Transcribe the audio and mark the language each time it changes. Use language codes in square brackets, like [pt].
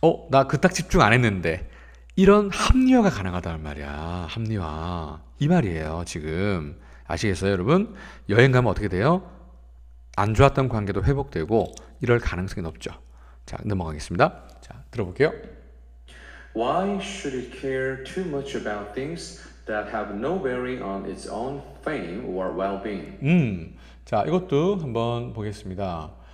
[ko] 나 그 딱 집중 안 했는데. 이런 합리화가 가능하다는 말이야. 합리화. 이 말이에요, 지금. 아시겠어요, 여러분? 여행 가면 어떻게 돼요? 안 좋았던 관계도 회복되고 이럴 가능성이 높죠. 자, 넘어가겠습니다. 자, 들어볼게요. [en] Why should it care too much about things that have no bearing on its own fame or well-being? [ko] 자, 이것도 한번 보겠습니다.